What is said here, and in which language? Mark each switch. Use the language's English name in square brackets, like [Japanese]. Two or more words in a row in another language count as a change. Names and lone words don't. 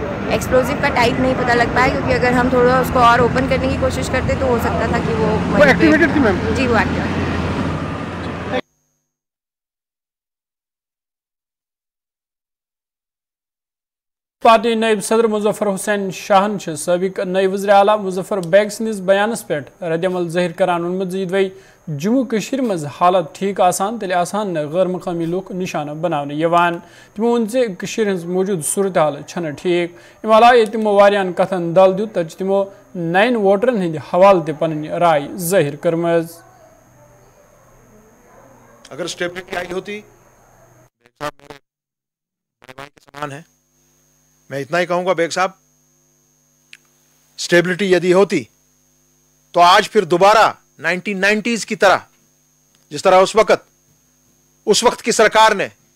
[Hindi] एक्सप्लोजिव का टाइप नहीं पता लग पाया क्योंकि अगर हम थोड़ा उसको और ओपन करने की कोशिश करते तो हो सकता था कि वो एक्टिवेटेड थी मैम? जी, वो एक्टिवेटेड। [Kashmiri] पार्टी नायब सदर मुजफ्फर हुसैन शाहन सबक नायब वज़ीर आला मुजफ्फर बैग सदिस बयानस पे रद्दमल ज़ाहिर करान वोनमुत यदि जम्मू कश्मीर मज हालत ठीक आसान तेल आसान गैर मकामी लूक निशाना बनाने यवान। तमो वोन जे कश्मीर हज मौजूद सूरत हाल छन ठीक। अम अलावा तमो वारियान कथन दल दित तब तमो 9 वोटरन हंद हवाले ते पन्नी राय ज़ाहिर करमज। [Hindi] अगर स्टेबिलिटी आई होती, मेरे भाई के समान है, मैं इतना ही कहूंगा बेग साहब, स्टेबिलिटी यदि होती तो आज फिर दोबारा 1990s की तरह, जिस तरह उस वक्त की सरकार ने,